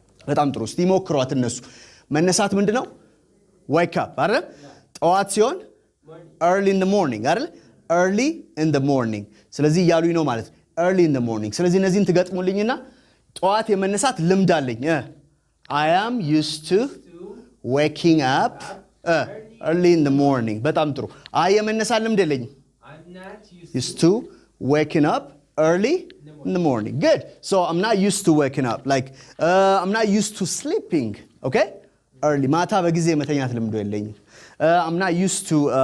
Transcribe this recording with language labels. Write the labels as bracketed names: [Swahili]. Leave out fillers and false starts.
[Amharic] በጣም ጥሩ እስቲ ሞክሯት እነሱ መነሳት ምንድነው? [English] wake up [Amharic] አይደል? ጠዋት ሲሆን [English] early in the morning አይደል? [Amharic] early in the morning ስለዚህ ያሉኝ ነው ማለት early in the morning ስለዚህ እነዚህን ትገጥሙልኝና ጠዋት የመነሳት ልምድ አለኝ [English] I am used to waking up early in the morning [Amharic] በጣም ጥሩ አይ የመነሳት ልምድ የለኝም [English] I'm not used to waking up early in the morning good so I'm not used to waking up like I'm not used to sleeping okay early [Amharic] ማታ በጊዜ መተኛት ልምዱ የለኝም [English] I'm not used to